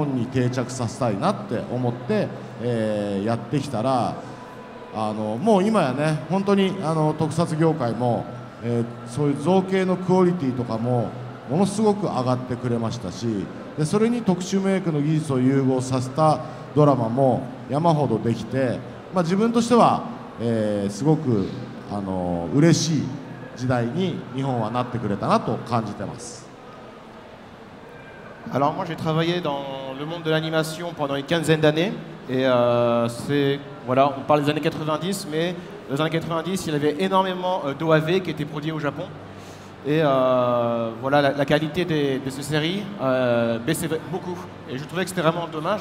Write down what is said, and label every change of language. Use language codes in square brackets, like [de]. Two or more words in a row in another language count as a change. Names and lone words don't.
[ja] 本に定着させたいなって思って、やってきたら、もう今やね本当に特撮業界も、そういう造形のクオリティとかもものすごく上がってくれましたし、でそれに特殊メイクの技術を融合させたドラマも山ほどできて、まあ、自分としては、すごく嬉しい時代に日本はなってくれたなと感じてます。 [fr] Alors moi j'ai travaillé dans le monde de l'animation pendant une quinzaine d'années et voilà, on parle des années 90, mais dans les années 90 il y avait énormément d'OAV qui étaient produits au Japon et voilà, la qualité de ces séries baissait beaucoup et je trouvais que c'était vraiment dommage.